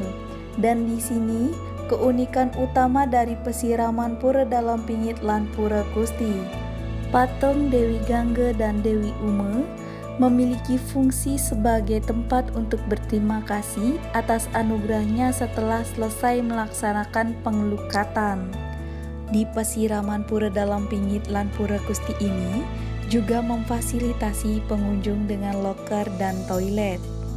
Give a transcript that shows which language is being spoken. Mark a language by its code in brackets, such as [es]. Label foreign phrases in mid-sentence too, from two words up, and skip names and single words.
[id] Dan di sini keunikan utama dari Pasiraman Pura Dalam Pingit lan Pura Gusti. Patung Dewi Gangga dan Dewi Ume memiliki fungsi sebagai tempat untuk berterima kasih atas anugerahnya setelah selesai melaksanakan pengelukatan. Di Pasiraman Pura Dalam Pingit lan Pura Gusti ini juga memfasilitasi pengunjung dengan loker dan toilet.